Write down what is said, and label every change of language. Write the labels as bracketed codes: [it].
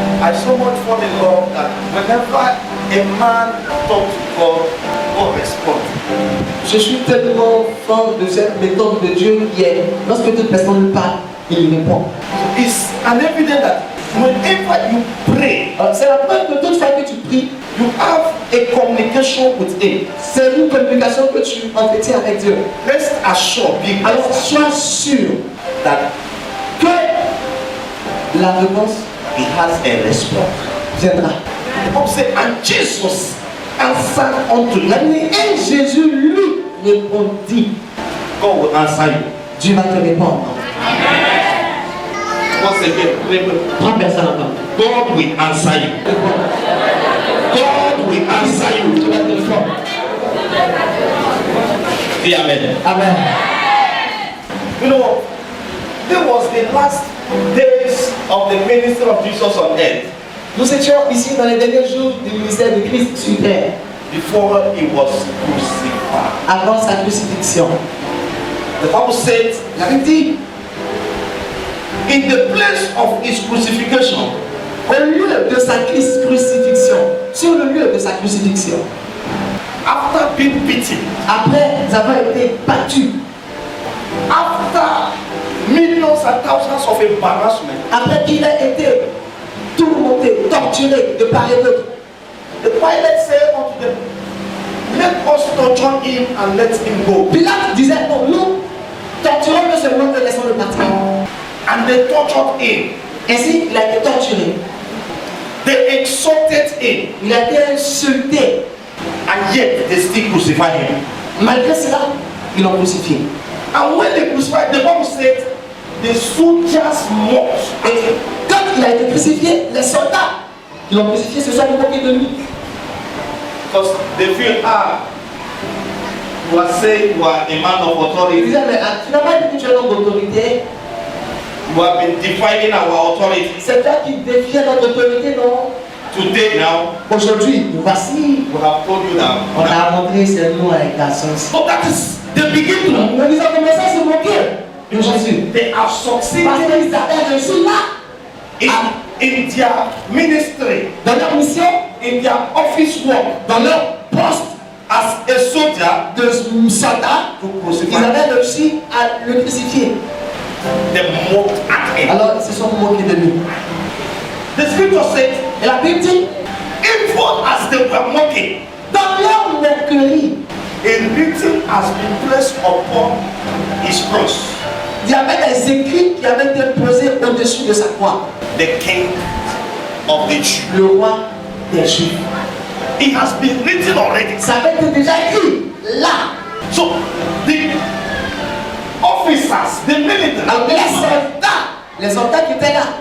[en] I so much fall in love that whenever a man talks to God, God responds. [fr] je suis tellement fan de cette méthode de Dieu qui est, lorsque toute personne lui parle, il répond. [en] It's an evidence that whenever you pray, [fr] C'est la preuve que toute fois que tu pries, [en] you have a communication with Him. [fr] c'est une communication que tu entretiens avec Dieu. [en] Rest assured, be [fr] Alors sois sûr [en] that [fr] que la réponse [en] He has a response. [fr] viendra. [en] The Bible says, and Jesus answered unto [fr] La [en] him. [fr] Bible dit, et Jésus lui répondit. [en] God will answer you. [fr] Dieu va te répondre. [en] Once again, remember, [fr] Prends personne encore. [en] God will answer you. God will answer you. [fr] Dieu va te répondre. [en] Say amen. [fr] Amen. [en] You know, there was the last days of the ministry of Jesus on earth [fr] Nous étions ici dans les derniers jours du ministère de Christ sur terre, [en] before he was crucified. [fr] avant sa crucifixion. [en] The Bible said, [fr] La Bible dit, [en] in the place of his crucifixion, [fr] au lieu de sa crucifixion, sur le lieu de sa crucifixion, [en] after being beaten, [fr] après avoir été battu, [en] after millions and thousands of embarrassment, [fr] après qu'il ait été tourmenté, torturé de part et d'autre, [en] the Pilate said unto them, let us torture him and let him go. [fr] Pilate disait, non, nous torturons-le seulement et laissons-le partir. [en] And they tortured him. [fr] Ainsi, il a été torturé, [en] They insulted him. [fr] il a été insulté. [en] And yet they still crucified him. [fr] Malgré cela, ils l'ont crucifié. [en] And when they crucified, the Bible said the soldiers mocked. [fr] Et quand il a été crucifié, les soldats qui l'ont crucifié se sont moqués de lui. [en] Because they feel, you are saying you are a man of [fr] Ils [en] authority. [fr] disaient, mais tu n'as pas dit que tu es un homme d'autorité. [en] You have been defining our authority. [fr] C'est toi qui défies notre autorité, non? [en] Today now, [fr] Aujourd'hui, nous voici. [en] we have told you that. [fr] On a montré c'est nous avec la sauce. [en] So that is the beginning. [fr] Nous ils ont commencé à se moquer de Jésus. [en] They are [fr] Parce [en] succeeding [fr] qu'ils avaient reçu là, [en] in their ministry, [fr] dans leur mission, [en] in their office work, [fr] dans leur poste [en] as a soldier [fr] de soldat, [en] to [fr] ils [en] crucify. [fr] avaient réussi à le crucifier. [en] They mocked at him. [fr] Alors ils se sont moqués de lui. [en] The scripture said, [fr] Et la Bible dit, [en] even as they were mocking, [fr] dans leur moquerie, [en] a written has been placed upon his cross. [fr] Il y avait des écrits qui avaient été posés au-dessus de sa croix. [en] The king of the Jews. [fr] Le roi des Juifs. [en] It has been written already. [fr] Ça avait été déjà écrit là. [en] So the officers, the military, [fr] Alors les soldats qui étaient là,